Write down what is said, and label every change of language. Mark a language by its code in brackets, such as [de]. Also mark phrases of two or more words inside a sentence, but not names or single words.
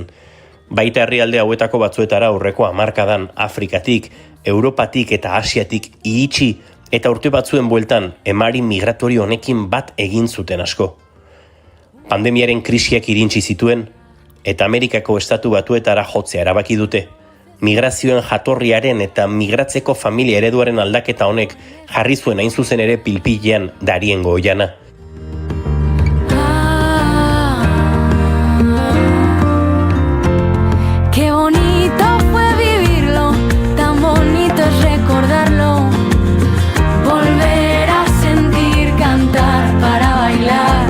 [eu] Baita herrialde hauetako batzuetara aurreko hamarkadan Afrikatik, Europatik eta Asiatik iritsi eta urte batzuen bueltan emari migratorio honekin bat egin zuten asko. Pandemiaren krisiak irintsi zituen eta Amerikako Estatu Batuetara jotzea erabaki dute. Migrazioen jatorriaren eta migratzeko familia ereduaren aldaketa honek jarri zuen hain zuzen ere pilpilean Dariengo oihana. [es] Qué bonito fue vivirlo, tan bonito es recordarlo, volver a sentir cantar para bailar.